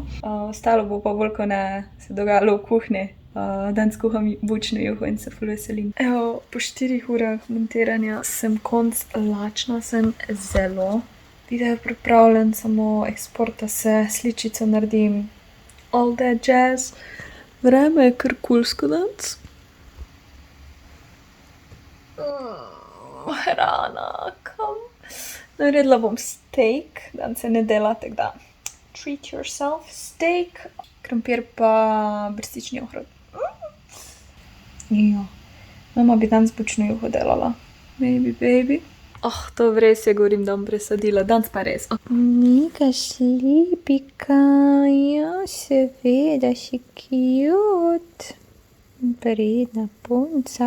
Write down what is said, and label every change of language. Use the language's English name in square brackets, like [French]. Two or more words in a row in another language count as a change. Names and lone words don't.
[Slovenian] Ostalo bo pa bolj, ko ne se dogajalo v kuhinji. Danes kuham bučno juho in se ful veselim. Evo, po 4 urah montiranja sem konc lačna, sem zelo. Video je pripravljen, samo eksporta se, sličico naredim, [English] all that jazz. [Slovenian] Vreme je kar kulsko danes. Hrana, kam? Naredila bom steak, danes se ne dela, tako da [English] treat yourself. [Slovenian] Steak, krompir pa brstični ohrovt. Ja, mama bi danes bučno juho delala. [English] Maybe, baby. [Slovenian] To res je, govorim, da bom presadila, danes pa res. Nika šlipika, ja, seveda si cute. Pridna punca.